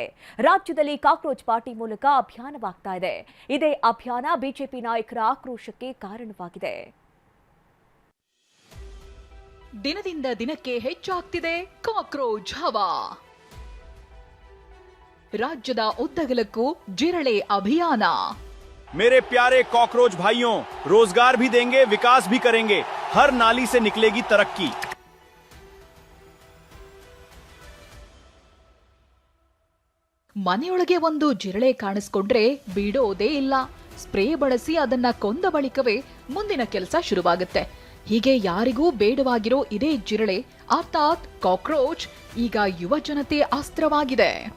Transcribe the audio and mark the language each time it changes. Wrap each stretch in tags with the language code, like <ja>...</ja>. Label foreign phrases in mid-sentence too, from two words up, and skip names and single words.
<kn>ರಾಜ್ಯದಲ್ಲಿ ಕಾಕ್ರೋಚ್ ಪಾರ್ಟಿ ಮೂಲಕ ಅಭಿಯಾನವಾಗ್ತಾ ಇದೆ. ಇದೇ ಅಭಿಯಾನ ಬಿಜೆಪಿ ನಾಯಕರ ಆಕ್ರೋಶಕ್ಕೆ ಕಾರಣವಾಗಿದೆ. ದಿನದಿಂದ ದಿನಕ್ಕೆ ಹೆಚ್ಚಾಗ್ತಿದೆ ಕಾಕ್ರೋಚ್ ಹವಾ. ರಾಜ್ಯದ ಉದ್ದಗಲಕ್ಕೂ ಜಿರಳೆ ಅಭಿಯಾನ.</kn> <hi>मेरे प्यारे कॉकरोच भाइयों, रोजगार भी देंगे, विकास भी करेंगे, हर नाली से निकलेगी तरक्की।</hi> <kn>ಮನೆಯೊಳಗೆ ಒಂದು ಜಿರಳೆ ಕಾಣಿಸ್ಕೊಂಡ್ರೆ ಬಿಡೋದೇ ಇಲ್ಲ. ಸ್ಪ್ರೇ ಬಳಸಿ ಅದನ್ನ ಕೊಂದ ಬಳಿಕವೇ ಮುಂದಿನ ಕೆಲಸ ಶುರುವಾಗುತ್ತೆ. ಹೀಗೆ ಯಾರಿಗೂ ಬೇಡವಾಗಿರೋ ಇದೇ ಜಿರಳೆ ಅರ್ಥಾತ್ ಕಾಕ್ರೋಚ್ ಈಗ ಯುವ ಜನತೆ ಅಸ್ತ್ರವಾಗಿದೆ.</kn>